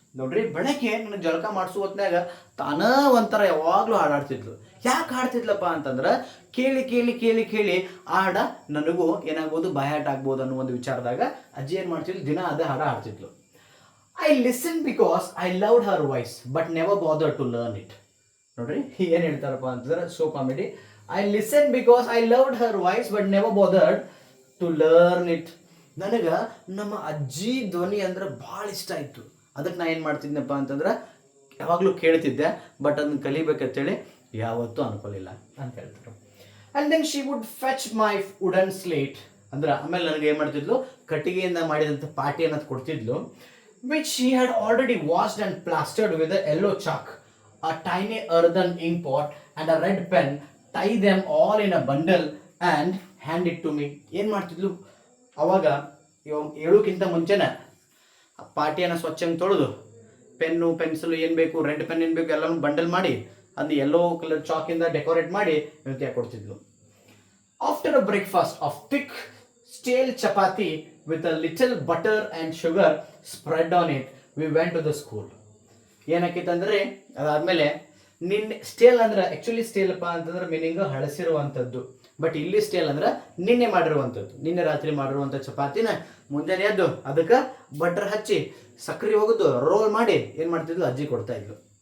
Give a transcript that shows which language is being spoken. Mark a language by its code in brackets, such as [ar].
[kn] ನೋಡ್ರಿ, ಬೆಳಗ್ಗೆ ನನಗೆ ಜಳಕ ಮಾಡಿಸೋ ಹೊತ್ನಾಗ ತಾನ ಒಂಥರ ಯಾವಾಗಲೂ ಹಾಡಾಡ್ತಿದ್ಲು. ಯಾಕೆ ಹಾಡ್ತಿದ್ಲಪ್ಪ ಅಂತಂದ್ರೆ ಕೇಳಿ ಕೇಳಿ ಕೇಳಿ ಕೇಳಿ ಹಾಡ ನನಗೂ ಏನಾಗ್ಬೋದು, ಬಾಯಾಟ ಆಗ್ಬೋದು ಅನ್ನೋ ಒಂದು ವಿಚಾರದಾಗ ಅಜ್ಜಿ ಏನು ಮಾಡ್ತಿದ್ಲು, ದಿನ ಅದೇ ಹಾಡ ಹಾಡ್ತಿದ್ಲು. [en] I listened because I loved her voice but never bothered to learn it. [kn] ನೋಡ್ರಿ ಏನು ಹೇಳ್ತಾರಪ್ಪ ಅಂತಂದ್ರೆ, so comedy. [en] I listened because I loved her voice but never bothered to learn it. [kn] ನನಗೆ ನಮ್ಮ ಅಜ್ಜಿ ಧ್ವನಿ ಅಂದ್ರೆ ಭಾಳ ಇಷ್ಟ ಆಯಿತು. ಅದಕ್ಕೆ ನಾ ಏನು ಮಾಡ್ತಿದ್ನಪ್ಪ ಅಂತಂದ್ರೆ ಯಾವಾಗಲೂ ಕೇಳ್ತಿದ್ದೆ, ಬಟ್ ಅದನ್ನ ಕಲಿಬೇಕಂತೇಳಿ ಯಾವತ್ತೂ ಅನ್ಕೊಳ್ಳಿಲ್ಲ ಅಂತ ಹೇಳ್ತಾರೆ. [en] And then she would fetch my wooden slate. [kn] ಅಂದ್ರೆ ಆಮೇಲೆ ನನಗೆ ಏನು ಮಾಡ್ತಿದ್ಲು, ಕಟ್ಟಿಗೆಯಿಂದ ಮಾಡಿದಂಥ ಪಾಟಿ ಅನ್ನೋದು ಕೊಡ್ತಿದ್ಲು, [en] which she had already washed and plastered with a yellow chalk, a tiny earthen ink pot and a red pen. Tie them all in a bundle and hand it to me. [kn] ಏನು ಮಾಡ್ತಿದ್ಲು ಅವಾಗ, ಹೇಳೋಕ್ಕಿಂತ ಮುಂಚೆನೆ ಪಾಟಿಯನ್ನು ಸ್ವಚ್ಛಂಗೆ ತೊಳೆದು pen pencil ಏನು ಬೇಕು, red pen ಏನು ಬೇಕು ಎಲ್ಲನೂ bundle ಮಾಡಿ ಅದನ್ನ ಯೆಲ್ಲೋ ಕಲರ್ ಚಾಕಿಂದ ಡೆಕೋರೇಟ್ ಮಾಡಿ ಇವತ್ತಿಗೆ ಕೊಡ್ತಿದ್ಲು. [en] After a breakfast of thick stale chapati with a little butter and sugar spread on it, we went to the school. [kn] ಏನಾಕಿತ್ತಂದ್ರೆ ಅದಾದ್ಮೇಲೆ ನಿನ್ನೆ ಸ್ಟೇಲ್ ಅಂದ್ರೆ ಆ್ಯಕ್ಚುಲಿ ಸ್ಟೇಲಪ್ಪ ಅಂತಂದ್ರೆ ಮೀನಿಂಗ್ ಹಳಸಿರುವಂಥದ್ದು, ಬಟ್ ಇಲ್ಲಿ ಸ್ಟೇಲ್ ಅಂದ್ರೆ ನಿನ್ನೆ ಮಾಡಿರುವಂಥದ್ದು, ನಿನ್ನೆ ರಾತ್ರಿ ಮಾಡಿರುವಂಥ ಚಪಾತಿನ ಮುಂಜಾನೆ ಎದ್ದು ಅದಕ್ಕೆ ಬಟರ್ ಹಚ್ಚಿ ಸಕ್ಕರೆ ಹೋಗುದು ರೋಲ್ ಮಾಡಿ ಏನು ಮಾಡ್ತಿದ್ಲು ಅಜ್ಜಿ ಕೊಡ್ತಾ ಇದ್ಲು.